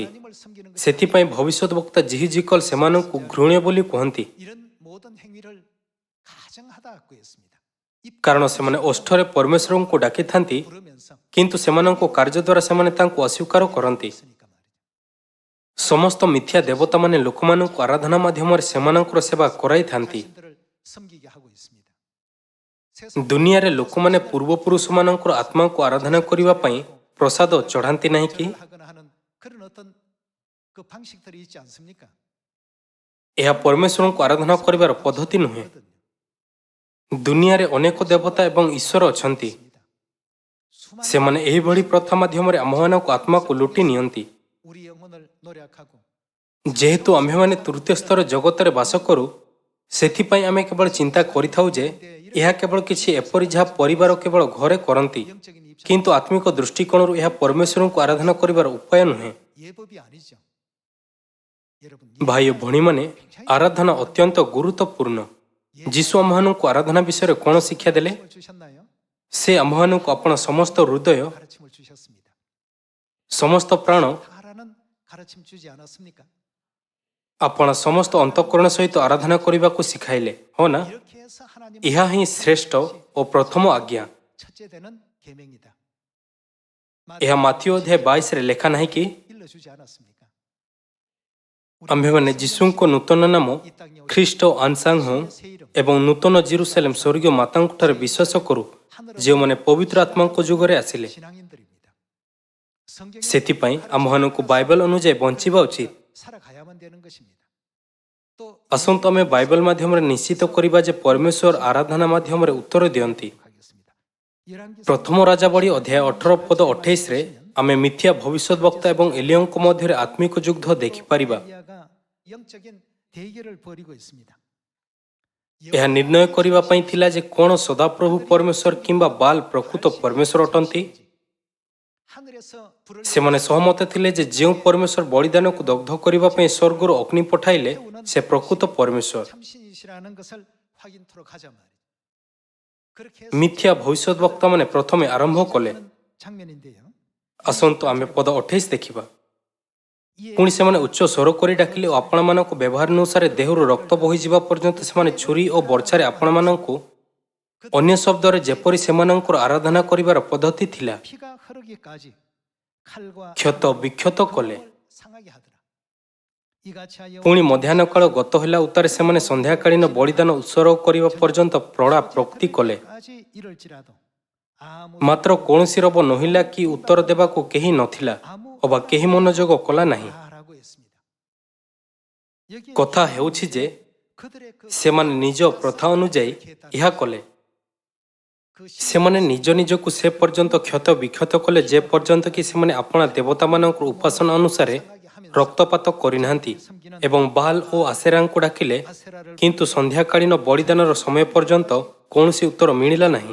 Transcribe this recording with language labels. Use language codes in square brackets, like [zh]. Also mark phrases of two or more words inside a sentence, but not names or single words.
[or] ସେଥିପାଇଁ ଭବିଷ୍ୟତ ବକ୍ତା ଜିହିଜିକଲ ସେମାନଙ୍କୁ ଘୃଣ୍ୟ ବୋଲି କୁହନ୍ତି, କାରଣ ସେମାନେ ଓଷ୍ଠରେ ପରମେଶ୍ୱରଙ୍କୁ ଡାକିଥାନ୍ତି କିନ୍ତୁ ସେମାନଙ୍କ କାର୍ଯ୍ୟ ଦ୍ୱାରା ସେମାନେ ତାଙ୍କୁ ଅସ୍ୱୀକାର କରନ୍ତି। ସମସ୍ତ ମିଥ୍ୟା ଦେବତାମାନେ ଲୋକମାନଙ୍କୁ ଆରାଧନା ମାଧ୍ୟମରେ ସେମାନଙ୍କର ସେବା କରାଇଥାନ୍ତି। [ko] 섬기게 하고 있습니다. [or] ଦୁନିଆରେ ଲୋକମାନେ ପୂର୍ବପୁରୁଷମାନଙ୍କର ଆତ୍ମାକୁ ଆରାଧନା କରିବା ପାଇଁ ପ୍ରସାଦ ଚଢ଼ାନ୍ତି ନାହିଁ କି? [ko] 하거나 하는 그런 어떤 그 방식들이 있지 않습니까? [or] ଏହା ପରମେଶ୍ୱରଙ୍କୁ ଆରାଧନା କରିବାର ପଦ୍ଧତି ନୁହେଁ। ଦୁନିଆରେ ଅନେକ ଦେବତା ଏବଂ ଈଶ୍ୱର ଅଛନ୍ତି। ସେମାନେ ଏହିଭଳି ପ୍ରଥା ମାଧ୍ୟମରେ ଆମ୍ଭମାନଙ୍କ ଆତ୍ମାକୁ ଲୁଟି ନିଅନ୍ତି। [ko] 우리 영혼을 노력하고 [or] ଯେହେତୁ ଆମ୍ଭେମାନେ ତୃତୀୟ ସ୍ତର ଜଗତରେ ବାସ କରୁ, ସେଥିପାଇଁ ଆମେ କେବଳ ଚିନ୍ତା କରିଥାଉ ଯେ ଏହା କେବଳ କିଛି ଏପରି ଯାହା ପରିବାର କେବଳ ଘରେ କରନ୍ତି, [ko] 영적인 입장 [or] କିନ୍ତୁ ଆତ୍ମିକ ଦୃଷ୍ଟିକୋଣରୁ ଏହା ପରମେଶ୍ୱରଙ୍କୁ ଆରାଧନା କରିବାର ଉପାୟ ନୁହେଁ। [ko] 예법이 아니죠. 여러분 [or] ଭାଇ ଓ ଭଉଣୀମାନେ, ଆରାଧନା ଅତ୍ୟନ୍ତ ଗୁରୁତ୍ୱପୂର୍ଣ୍ଣ। ଯୀଶୁ ଆମ୍ଭମାନଙ୍କୁ ଆରାଧନା ବିଷୟରେ କ'ଣ ଶିକ୍ଷା ଦେଲେ? [ko] 가르침을 주셨나요? [or] ସେ ଆମ୍ଭମାନଙ୍କୁ ଆପଣ ସମସ୍ତ ହୃଦୟ, [ko] 가르침을 주셨습니다. [or] ସମସ୍ତ ପ୍ରାଣ, [ko] 다라는 가르침 주지 않았습니까? [or] ଆପଣ ସମସ୍ତ ଅନ୍ତଃକରଣ ସହିତ ଆରାଧନା କରିବାକୁ ଶିଖାଇଲେ, ହଁ ନା? [ko] 이렇게 해서 하나님 [or] ଏହା ହିଁ ଶ୍ରେଷ୍ଠ ଓ ପ୍ରଥମ ଆଜ୍ଞା। [ko] 첫째 되는 계명이다. [or] ଏହା ମାଥିଉ ଅଧ୍ୟାୟ 22ରେ ଲେଖା ନାହିଁ କି? [ko] 일러주지 않았습니까? [or] ଆମ୍ଭେମାନେ ଯୀଶୁଙ୍କ ନୂତନ ନାମ ଖ୍ରୀଷ୍ଟ ଆନସାଙ୍ଗ ଏବଂ ନୂତନ ଜେରୁସାଲେମ ସ୍ୱର୍ଗୀୟ ମାତାଙ୍କଠାରେ ବିଶ୍ୱାସ କରୁ, ଯେଉଁମାନେ ପବିତ୍ର ଆତ୍ମାଙ୍କ ଯୁଗରେ ଆସିଲେ। [ko] 신앙인들입니다. [or] ସେଥିପାଇଁ ଆମ୍ଭମାନଙ୍କୁ ବାଇବେଲ ଅନୁଯାୟୀ ବଞ୍ଚିବା ଉଚିତ। [ko] 살아가야만 되는 것입니다. 또 [or] ଆସନ୍ତୁ ଆମେ ବାଇବେଲ ମାଧ୍ୟମରେ ନିଶ୍ଚିତ କରିବା ଯେ ପରମେଶ୍ୱର ଆରାଧନା ମାଧ୍ୟମରେ ଉତ୍ତର ଦିଅନ୍ତି। [ko] 하겠습니다. 열왕기상 [or] ପ୍ରଥମ ରାଜାବଳୀ ଅଧ୍ୟାୟ 18 ପଦ 28ରେ ଆମେ ମିଥ୍ୟା ଭବିଷ୍ୟତ ବକ୍ତା ଏବଂ ଏଲିୟଙ୍କ ମଧ୍ୟରେ ଆତ୍ମିକ ଯୁଦ୍ଧ ଦେଖିପାରିବା। [ko] 엘리야가 영적인 대결을 벌이고 있습니다. [or] ଏହା ନିର୍ଣ୍ଣୟ କରିବା ପାଇଁ ଥିଲା ଯେ କ'ଣ ସଦାପ୍ରଭୁ ପରମେଶ୍ୱର କିମ୍ବା ବାଲ ପ୍ରକୃତ ପରମେଶ୍ୱର ଅଟନ୍ତି। [ko] 하늘에서 불을 [or] ସେମାନେ ସହମତ ଥିଲେ ଯେ ଯେଉଁ ପରମେଶ୍ୱର ବଳିଦାନକୁ ଦଗ୍ଧ କରିବା ପାଇଁ ସ୍ୱର୍ଗରୁ ଅଗ୍ନି ପଠାଇଲେ, ସେ ପ୍ରକୃତ ପରମେଶ୍ୱର। [ko] 참신이시라는 것을 확인토록 하자 말이죠. 그렇게 [or] ମିଥ୍ୟା ଭବିଷ୍ୟତ ବକ୍ତାମାନେ ପ୍ରଥମେ ଆରମ୍ଭ କଲେ। [ko] 장면인데요. [or] ଆସନ୍ତୁ ଆମେ ପଦ 28 ଦେଖିବା। [ko] 이에 [or] ପୁଣି ସେମାନେ ଉଚ୍ଚ ସ୍ୱର କରି ଡାକିଲେ ଓ ଆପଣମାନଙ୍କ ବ୍ୟବହାର ଅନୁସାରେ ଦେହରୁ ରକ୍ତ ବୋହିଯିବା ପର୍ଯ୍ୟନ୍ତ ସେମାନେ ଛୁରୀ ଓ ବର୍ଚ୍ଛାରେ ଆପଣମାନଙ୍କୁ, ଅନ୍ୟ ଶବ୍ଦରେ ଯେପରି ସେମାନଙ୍କର ଆରାଧନା କରିବାର ପଦ୍ଧତି ଥିଲା, [ko] 피가 흐르기까지 칼과 [or] କ୍ଷତ ବିକ୍ଷତ କଲେ। [ko] 상하게 하더라. 이같이 하여 [or] ପୁଣି ମଧ୍ୟାହ୍ନ କାଳ ଗତ ହେଲା ଉତ୍ତାରେ ସେମାନେ ସନ୍ଧ୍ୟାକାଳୀନ ବଳିଦାନ ଉତ୍ସର୍ଗ କରିବା ପର୍ଯ୍ୟନ୍ତ ପ୍ରଳା ପ୍ରକ୍ତି କଲେ। [ko] 까지 이럴지라도 아무 [or] ମାତ୍ର କୌଣସି ରବ ନୋହିଲା କି ଉତ୍ତର ଦେବାକୁ କେହି ନଥିଲା ଅବା କେହି ମନୋଯୋଗ କଲା ନାହିଁ। [ko] 라고 했습니다. 여기에 [or] କଥା ହେଉଛି ଯେ [ko] 그들의 그 [or] ସେମାନେ ନିଜ ପ୍ରଥା ଅନୁଯାୟୀ ଏହା କଲେ। [ko] 그 [or] ସେମାନେ ନିଜ ନିଜକୁ ସେ ପର୍ଯ୍ୟନ୍ତ କ୍ଷତ ବିକ୍ଷତ କଲେ ଯେ ପର୍ଯ୍ୟନ୍ତ କି ସେମାନେ ଆପଣା ଦେବତାମାନଙ୍କର ଉପାସନା ଅନୁସାରେ ରକ୍ତପାତ କରିନାହାନ୍ତି ଏବଂ ବାଲ ଓ ଆସେରାଙ୍କୁ ଡାକିଲେ, [ko] 아세라를 [or] କିନ୍ତୁ ସନ୍ଧ୍ୟାକାଳୀନ ବଳିଦାନର ସମୟ ପର୍ଯ୍ୟନ୍ତ କୌଣସି ଉତ୍ତର ମିଳିଲା ନାହିଁ।